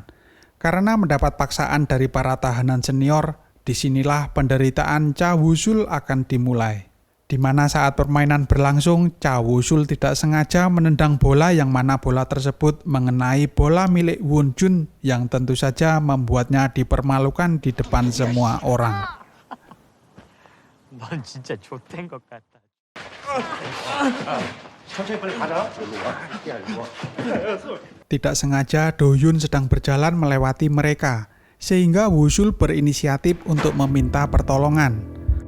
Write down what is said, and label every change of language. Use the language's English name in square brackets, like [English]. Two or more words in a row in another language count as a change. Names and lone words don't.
[Indonesian] Karena mendapat paksaan dari para tahanan senior, disinilah penderitaan Cha Woo-sul akan dimulai. Di mana saat permainan berlangsung, Cha Woo-sul tidak sengaja menendang bola yang mana bola tersebut mengenai bola milik Won Jun yang tentu saja membuatnya dipermalukan di depan semua orang. [Korean] 넌 진짜 좆된 것 같다. [Indonesian] Tidak sengaja Do-hyun sedang berjalan melewati mereka, sehingga Woo-sul berinisiatif untuk meminta pertolongan.